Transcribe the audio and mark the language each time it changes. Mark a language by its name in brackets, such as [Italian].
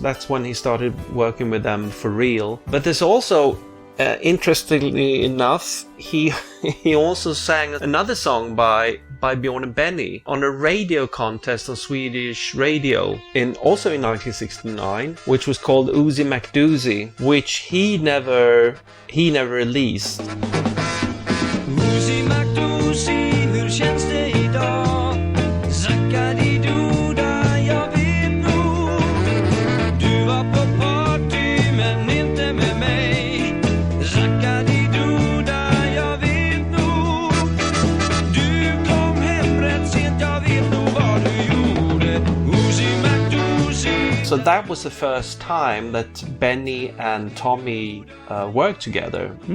[English] That's when he started working with them for real. But there's also, interestingly enough, he also sang another song by Björn and Benny on a radio contest on Swedish radio also in 1969, which was called Oozy McDoozy, which he never released. [Swedish] Oozy McDoozy, hur känns det idag? Zackadidoda, jag vet nog. Du var på party men inte med mig. Zackadidoda, jag vet nog. Du kom hem rätt sent, jag vet nog vad du gjorde. Oozy McDoozy. [English] So that was the first time that Benny and Tommy worked together.